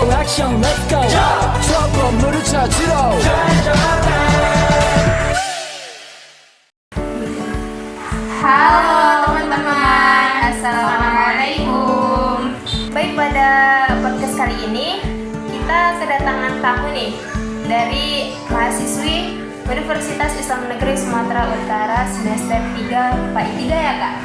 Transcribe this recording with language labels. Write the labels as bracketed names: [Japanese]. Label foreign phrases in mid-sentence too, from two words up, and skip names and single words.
[Korean] 액션 [English] let's go [Korean] 저 건물을 찾으러 [Indonesian] Halo teman-teman, Assalamualaikum. Baik, pada podcast kali ini kita kedatangan tamu nih dari mahasiswi Universitas Islam Negeri Sumatera Utara semester 3 PAI 3 ya Kak?